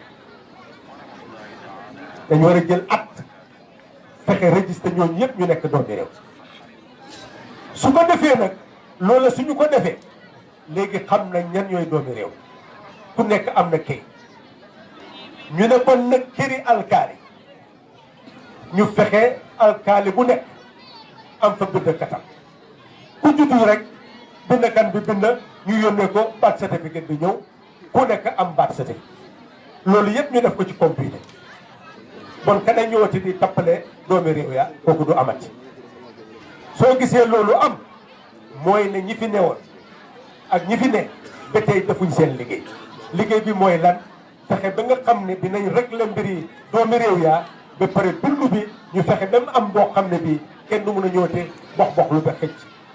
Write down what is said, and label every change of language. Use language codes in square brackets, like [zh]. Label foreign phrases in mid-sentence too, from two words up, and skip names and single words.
[wo] dañ war a jël acte fexe registré ñooñu yëpp ñu nekk doomi réew su ko defee nag loola suñu ko defee léegi xam nañ ñan ñooy doomi réew ku nekk am na kay ñu ne kon nag këri alkaali ñu fexe alkaali bu nekk am fa bind katam ku juddu rek bindkan bi bind ñu yónnee ko [en] birth certificate [wo] bi ñëw ku nekk am [en] birth certificate [wo] loolu yëpp ñu def ko ci computer bon kada ñëwati di tappale doomi réew ya kooku du amati soo gisee loolu am mooy ne ñi fi newoon ak ñi fi ne ba tey defuñ seen liggéey liggéey bi mooy lan fexe ba nga xam ne dinañ régler mbiri doomi réew yaa ba pare dund bi ñu fexe ba mu am boo xam ne bii kenn du mun a ñëwte box lu ba xëcc